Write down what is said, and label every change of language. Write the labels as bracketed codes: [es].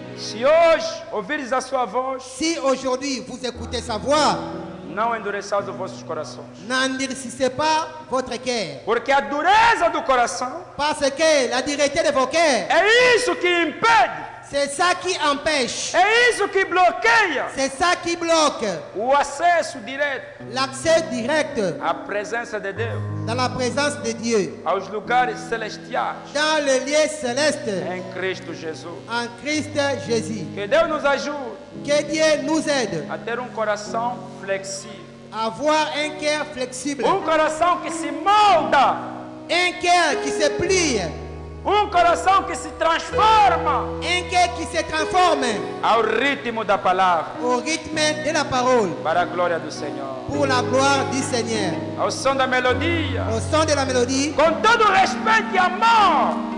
[pt] se hoje ouvires a sua voz, [fr] si aujourd'hui vous écoutez sa voix, [pt] não endureçais os vossos corações. [fr] n'endurcissez pas votre cœur. [pt] Porque a dureza do coração [fr] Parce que la dureté de vos cœurs, [pt] é isso que impede, [fr] c'est ça qui empêche, [pt] é isso que bloqueia [fr] c'est ça qui bloque [pt] o acesso direto [fr] l'accès direct [pt] à presença de Deus, [fr] dans la présence de Dieu, [pt] aos lugares celestiais [fr] dans le lieu céleste, [pt] em Cristo Jesus. [fr] en Christ Jésus. [pt] Que Deus nos ajude [fr] Que Dieu nous aide [pt] a ter coração flexível, [fr] à avoir un cœur flexible, [pt] coração que se molda, [fr] un cœur qui se plie, [pt] coração que se transforma [fr] un cœur qui se transforme [pt] ao ritmo da palavra, [fr] au rythme de la parole, [pt] para a glória do Senhor, [fr] pour la gloire du Seigneur, [pt] ao som da melodia, [fr] au son de la mélodie, [pt] com todo o respeito e amor